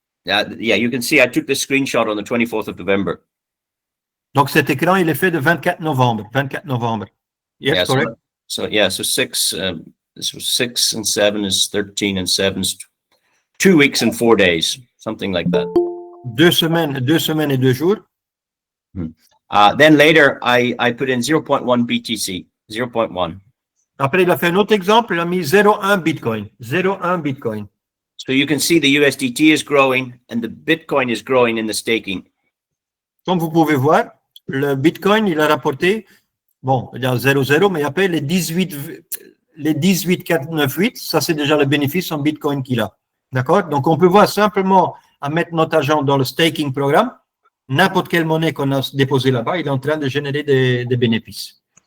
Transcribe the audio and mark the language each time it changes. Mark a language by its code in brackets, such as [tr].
[en] Yeah, you can see I took this screenshot on the 24th of November. [fr] Donc, cet écran, il est fait de 24 novembre. 24 novembre. [en] Yes, Yeah, correct. so 6, this was 6 and 7 is 13 and 7 is 2 weeks and 4 days, something like that. [fr] 2 semaines et 2 jours. [en] Then later, I put in 0.1 BTC, 0.1. [fr] Après, il a fait un autre exemple, il a mis 0,1 Bitcoin. 0,1 Bitcoin. [en] So you can see the USDT is growing and the Bitcoin is growing in the staking. [fr] Comme vous pouvez voir, le Bitcoin, il a rapporté, bon, il y a 0,0, mais après, les 18,498, ça, c'est déjà le bénéfice en Bitcoin qu'il a. D'accord? Donc, on peut voir simplement à mettre notre argent dans le staking programme, n'importe quelle monnaie qu'on a déposée là-bas, il est en train de générer des bénéfices.